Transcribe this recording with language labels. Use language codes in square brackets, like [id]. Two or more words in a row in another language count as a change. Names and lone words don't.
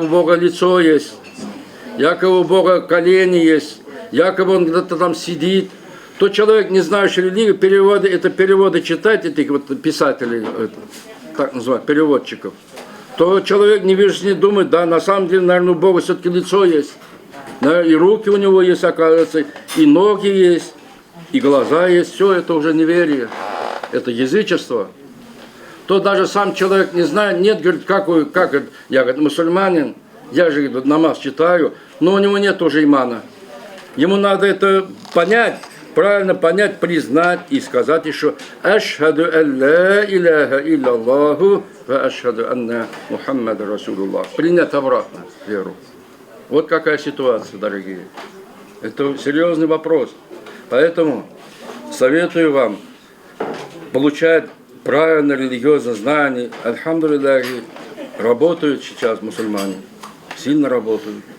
[ru] у Бога лицо есть, якобы у Бога колени есть, якобы он где-то там сидит, то человек, не знающий религию, переводы читать, этих писателей, так называют, переводчиков, то человек не думает, на самом деле, наверное, у Бога все-таки лицо есть, и руки у него есть, оказывается, и ноги есть, и глаза есть, все это уже неверие, это язычество. То даже сам человек не знает, нет, говорит, как это, я, говорит, мусульманин, я же, говорит, намаз читаю, но у него нет уже имана. Ему надо это понять, правильно понять, признать и сказать еще [ar] «أشهد أن لا إله إلا الله وأشهد أن محمدا رسول الله». [ru] Принять обратно веру. Вот какая ситуация, дорогие. Это серьезный вопрос. Поэтому советую вам получать правильное религиозное знание. Альхамдулиллахи, работают сейчас мусульмане, сильно работают.